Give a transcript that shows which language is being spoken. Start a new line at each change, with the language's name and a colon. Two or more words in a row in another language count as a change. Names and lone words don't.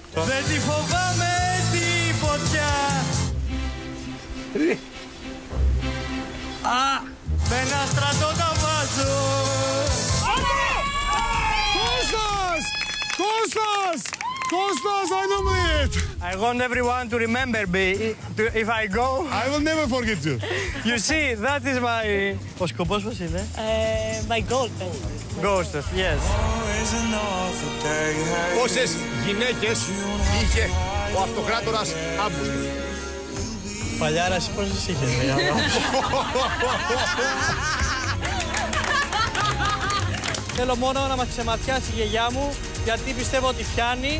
Greek: Δεν τη φοβάμαι τη φωτιά. Με ένα στρατό τα βάζω. Κώστας! Κώστας! Κώστας,
English: I don't believe it! I want everyone to remember me if I go. I will never forget you. You see, that is my...
Greek: Ο σκοπός πώς είναι?
English: My goal. Ghost, yes.
Greek: Πόσες γυναίκες είχε ο αυτοκράτορας Αύγουστος? Παλιάρα, εσύ πόσες είχες? Θέλω μόνο να μας ξεματιάσει η γιαγιά μου, γιατί πιστεύω ότι πιάνει.